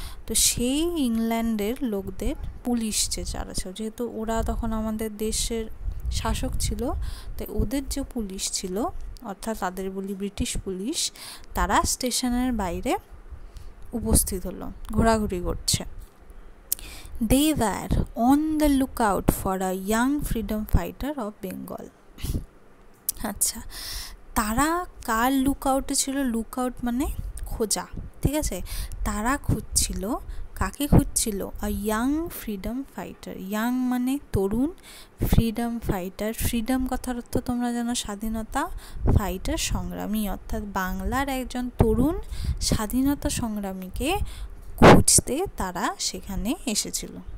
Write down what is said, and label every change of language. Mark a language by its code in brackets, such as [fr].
[bn] তো সেই ইংল্যান্ডের লোকদের পুলিশ যে যারা ছিল, যেহেতু ওরা তখন আমাদের দেশের শাসক ছিল, তাই ওদের যে পুলিশ ছিল অর্থাৎ তাদের বলি ব্রিটিশ পুলিশ, তারা স্টেশনের বাইরে উপস্থিত হলো, ঘোরাঘুরি করছে। [en] They were on the lookout for a young freedom fighter of Bengal. [bn] আচ্ছা, তারা কার লুকআউটে ছিল, লুকআউট মানে খোঁজা, ঠিক আছে, তারা খুঁজছিল, কাকে খুঁজছিল, [en] a young freedom fighter, [bn] ইয়াং মানে তরুণ, ফ্রিডম ফাইটার, ফ্রিডম কথার অর্থ তোমরা জানো স্বাধীনতা, ফাইটার সংগ্রামী, অর্থাৎ বাংলার একজন তরুণ স্বাধীনতা সংগ্রামীকে খুঁজতে তারা সেখানে এসেছিল।